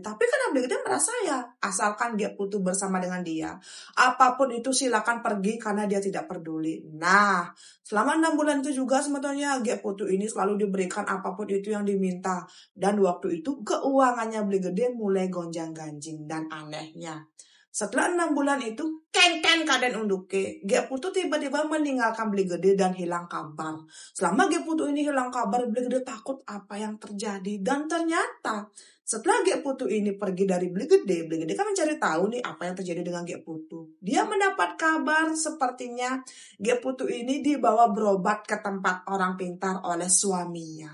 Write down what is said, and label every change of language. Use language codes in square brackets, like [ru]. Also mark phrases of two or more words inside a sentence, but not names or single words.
[id] Tapi karena Beli Gede merasa ya asalkan Gek Putu bersama dengan dia, apapun itu silakan pergi karena dia tidak peduli. Nah, selama 6 bulan itu juga sebetulnya Gek Putu ini selalu diberikan apapun itu yang diminta. Dan waktu itu keuangannya Beli Gede mulai gonjang-ganjing. Dan anehnya, setelah 6 bulan itu, [ban] kenten kaden unduke, [id] Gek Putu tiba-tiba meninggalkan Beli Gede dan hilang kabar. Selama Gek Putu ini hilang kabar, Beli Gede takut apa yang terjadi. Dan ternyata setelah Gek Putu ini pergi dari Beli Gede kan mencari tahu nih apa yang terjadi dengan Gek Putu. Dia mendapat kabar sepertinya Gek Putu ini dibawa berobat ke tempat orang pintar oleh suaminya.